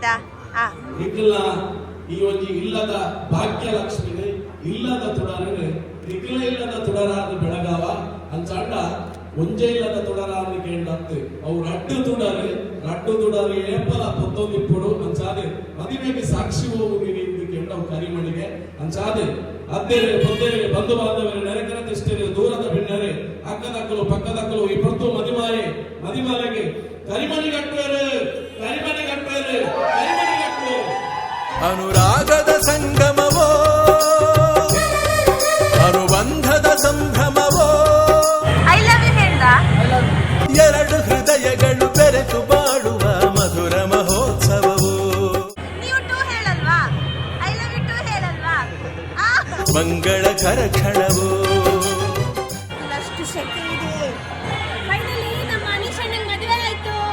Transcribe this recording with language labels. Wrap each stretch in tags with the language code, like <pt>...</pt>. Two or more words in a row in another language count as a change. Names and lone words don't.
<tcy>ನಿಖಿಲ ಈ ಒಂಜಿ ಇಲ್ಲದ ಭಾಗ್ಯಲಕ್ಷ್ಮಿಗೆ ಇಲ್ಲದ ತುಡರನೆ ನಿಖಿಲ ಇಲ್ಲದ ತುಡರಾದ ಬೆಳಗಾವ ಅಂಚಾಂಡ ಒಂಜೆ ಇಲ್ಲದ ತುಡರಾದ ಕೇಂಡತ್ತೆ ಅವು ರಡ್ಡು ತುಡರು ಏಪಲ ಪೊತ್ತೊಂದಿಪ್ಪುಡು ಅಂಚಾದೆ ಮದಿಮೆಗೆ ಸಾಕ್ಷಿ ಹೋಗುವಿರಿ ಎಂದು ಕೇಂಡವು ಕರಿಮಣಿಗೆ ಅಂಚಾದೆ ಅದ್ದೇರೆ ಪೊದ್ದೇರೆ ಬಂಧು ಬಾಂಧವರೇ ನೆರೆಕರ ತಿಷ್ಟರೆ ದೂರದ ಭಿನ್ನರೆ ಅಕ್ಕದಕ್ಕಲು ಪಕ್ಕದಕ್ಕಲು ಈ ಪೊತ್ತು ಮದಿಮಾಲೆಗೆ ಕರಿಮಣಿ ಕಟ್ಟುವರು.</tcy> <kn>ಅನುರಾಗದ ಸಂಗಮವೋ ಅನುಬಂಧದ ಸಂಭ್ರಮವೋ,</kn> <en>I love you</en> <kn>ಹೇಳ್ದ. ಎರಡು ಹೃದಯಗಳು ಬೆರೆತು ಬಾಳುವ ಮಧುರ ಮಹೋತ್ಸವವು. ನೀವು ಟೂ ಹೇಳಲ್ವಾ?</kn> <en>I love you too</en> <kn>ಹೇಳಲ್ವಾ? ಮಂಗಳಕರ ಕ್ಷಣವು. ಅಷ್ಟು ಶಕ್ತಿ ಇದೆ. ಫೈನಲಿ ನಮ್ಮ ಅನಿಶಣ್ಣಂಗೆ ಮದುವೆ ಆಯ್ತು.</kn>